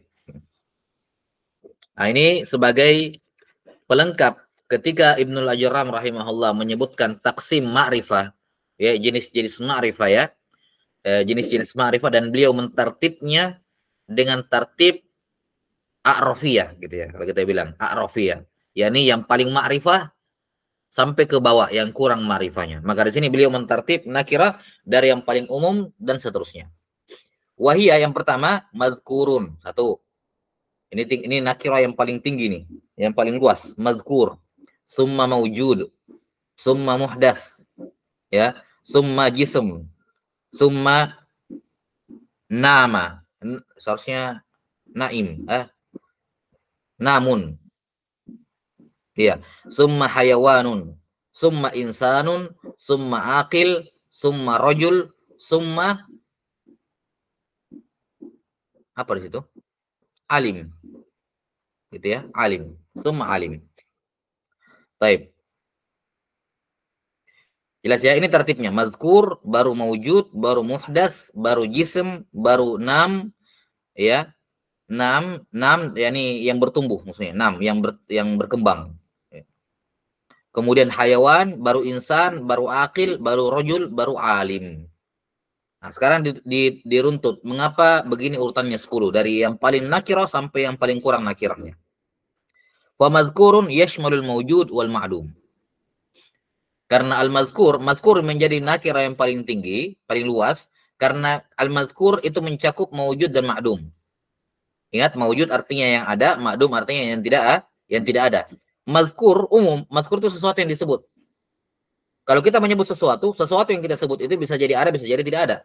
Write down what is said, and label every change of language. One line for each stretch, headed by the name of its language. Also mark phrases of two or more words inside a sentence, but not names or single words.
Indonesian: Nah, ini sebagai pelengkap ketika Ibnul Ajurram rahimahullah menyebutkan
Arabic: تقسيم معرفة,
Indonesian: ya jenis-jenis ma'rifah ya, jenis-jenis ma'rifah, dan beliau mentartibnya dengan
Arabic: ترتيب أعرفية
Indonesian: gitu ya, kalau kita bilang a'rafiyah, yakni yang paling ma'rifah sampai ke bawah yang kurang ma'rifahnya. Maka di sini beliau mentartib nakirah dari yang paling umum dan seterusnya. Wahia yang pertama mazkurun, satu. Ini nakirah yang paling tinggi nih, yang paling luas, mazkur.
Arabic: ثم موجود، ثم محدث, ya, ثم جسم، ثم نامٍ,
Indonesian: seharusnya naim, namun, ya,
Arabic: ثم حيوان، ثم إنسان، ثم عاقل، ثم رجل, summa
Indonesian: apa di situ? Alim, gitu ya, alim,
Arabic: ثم عالم.
Indonesian: Baik. Jelas ya, ini tertibnya. Mazkur, baru mawjud, baru muhdas, baru jism, baru nam, ya. Nam, yakni yang bertumbuh maksudnya. Nam, yang berkembang. Kemudian hayawan, baru insan, baru akil, baru rojul, baru alim. Nah, sekarang diruntut. Mengapa begini urutannya 10? Dari yang paling nakirah sampai yang paling kurang nakirahnya.
Arabic: فالمذكور يشمل الموجود والمعدوم.
Indonesian: Karena al-mazkur menjadi nakirah yang paling tinggi, paling luas, karena al-mazkur itu mencakup mawjud dan ma'dum. Ingat, mawjud artinya yang ada, ma'dum artinya yang tidak ada. Mazkur umum, mazkur itu sesuatu yang disebut. Kalau kita menyebut sesuatu yang kita sebut itu bisa jadi ada, bisa jadi tidak ada.